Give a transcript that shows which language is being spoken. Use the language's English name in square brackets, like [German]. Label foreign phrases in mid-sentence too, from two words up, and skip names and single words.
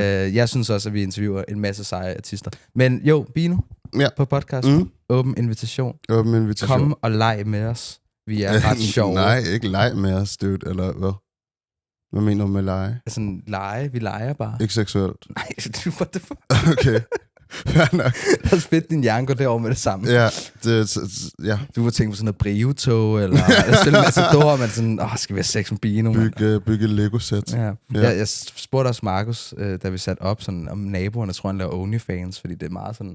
[Danish] Jeg synes også, at vi interviewer en masse seje artister. Men jo, Bino på podcast. Åben invitation. Kom og leg med os. Vi er ret sjove. Nej, ikke leg med os, dude. Eller hvad? Hvad mener du med lege? Sådan lege. Vi leger bare. Ikke seksuelt? Nej, [English] what the fuck? [Danish] Okay. Der spidte din hjerne går derover med det samme. Ja, ja. Du var tænkt på sådan noget Brio-tog, eller spille Matador, men sådan, skal vi have sex med Bino? Bygge Lego-sæt. Ja. Jeg spurgte også Markus, da vi satte op, sådan, om naboerne tror, han laver OnlyFans, fordi det er meget sådan...